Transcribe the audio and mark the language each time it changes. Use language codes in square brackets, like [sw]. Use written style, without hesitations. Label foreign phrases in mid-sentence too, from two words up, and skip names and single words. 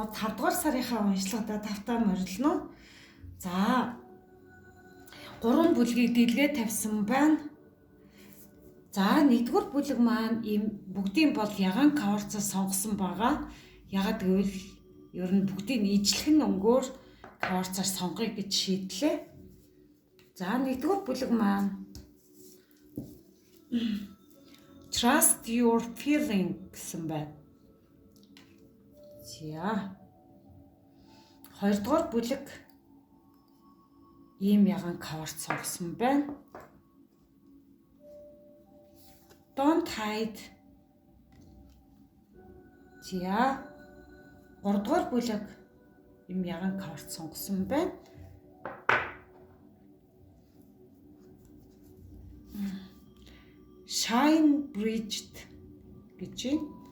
[mn] 5 дугаар сарынхаа уншлагадаа тавтаа морилно. За 3 бүлгийг дэлгээ тавьсан байна. За 1-р бүлэг маань ийм бүгдийн бол ягаан каверцаа сонгосон байгаа. Ягаад гэвэл ер нь бүгдийг ижлэхэн өнгөөр каверцаар сонгоё гэж шийдлээ. За 1-р бүлэг маань [en] Trust your feeling [mn] гэсэн байна. За 2-р бүлэг ийм ягаан каверт сонгосон байна. [en] Don't hide. [mn] За 3-р бүлэг ийм ягаан каверт сонгосон байна. [en] Shine bridged гэж байна.